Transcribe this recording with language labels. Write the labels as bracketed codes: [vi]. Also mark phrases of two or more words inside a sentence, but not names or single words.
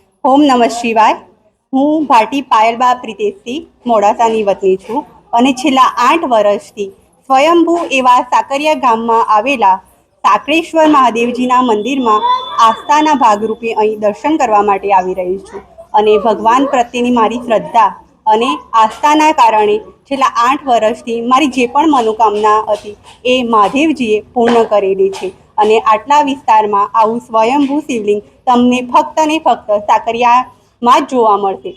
[sa] ओम नमः शिवाय। [gu] હું ભાટી પાયલબા પ્રીતેશથી મોડાસાની વતની છું અને છેલ્લા 8 વર્ષથી સ્વયંભૂ એવા સાકરિયા ગામમાં આવેલા સાંકળેશ્વર મહાદેવજીના મંદિરમાં આસ્થાના ભાગરૂપે અહીં દર્શન કરવા માટે આવી રહી છું અને ભગવાન પ્રત્યેની મારી શ્રદ્ધા અને આસ્થાના કારણે છેલ્લા 8 વર્ષથી મારી જે પણ મનોકામના હતી એ મહાદેવજીએ પૂર્ણ કરેલી છે અને આટલા વિસ્તારમાં આવું સ્વયંભૂ શિવલિંગ તમને ફક્ત ને ફક્ત સાકરિયામાં જ જોવા મળશે।